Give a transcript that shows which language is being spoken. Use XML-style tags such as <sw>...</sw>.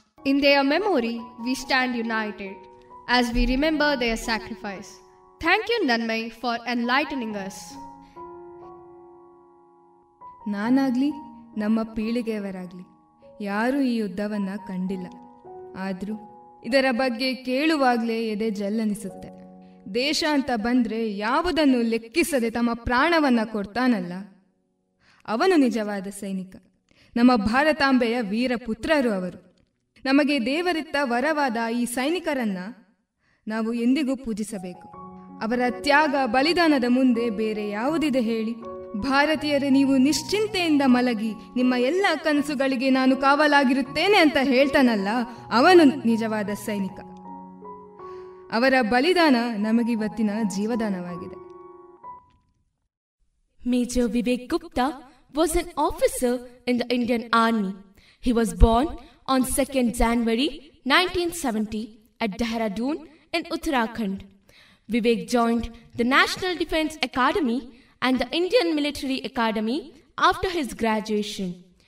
<en>In their memory, we stand united as we remember their sacrifice. Thank you, Nanmai, for enlightening us.</en> <kn>ನಾನಾಗಲಿ ನಮ್ಮ ಪೀಳಿಗೆಯವರಾಗಲಿ ಯಾರೂ ಈ ಯುದ್ಧವನ್ನು ಕಂಡಿಲ್ಲ. ಆದರೂ ಇದರ ಬಗ್ಗೆ ಕೇಳುವಾಗಲೇ ಎದೆ ಜಲ್ಲನಿಸುತ್ತೆ. ದೇಶ ಅಂತ ಬಂದರೆ ಯಾವುದನ್ನು ಲೆಕ್ಕಿಸದೆ ತಮ್ಮ ಪ್ರಾಣವನ್ನು ಕೊಡ್ತಾನಲ್ಲ, ಅವನು ನಿಜವಾದ ಸೈನಿಕ. ನಮ್ಮ ಭಾರತಾಂಬೆಯ ವೀರ ಪುತ್ರರು ಅವರು. ನಮಗೆ ದೇವರಿತ್ತ ವರವಾದ ಈ ಸೈನಿಕರನ್ನ ನಾವು ಎಂದಿಗೂ ಪೂಜಿಸಬೇಕು. ಅವರ ತ್ಯಾಗ ಬಲಿದಾನದ ಮುಂದೆ ಬೇರೆ ಯಾವುದಿದೆ ಹೇಳಿ? ಭಾರತೀಯರೇ, ನೀವು ನಿಶ್ಚಿಂತೆಯಿಂದ ಮಲಗಿ, ನಿಮ್ಮ ಎಲ್ಲ ಕನಸುಗಳಿಗೆ ನಾನು ಕಾವಲಾಗಿರುತ್ತೇನೆ ಅಂತ ಹೇಳ್ತಾನಲ್ಲ, ಅವನು ನಿಜವಾದ ಸೈನಿಕ. ಅವರ ಬಲಿದಾನ ನಮಗಿವತ್ತಿನ ಜೀವದಾನವಾಗಿದೆ.</kn> <en>Major Vivek Gupta was an officer in the Indian Army. He was born on 2nd January 1970 at Dehradun in Uttarakhand. Vivek joined the National Defence Academy and the Indian Military Academy after his graduation.</en>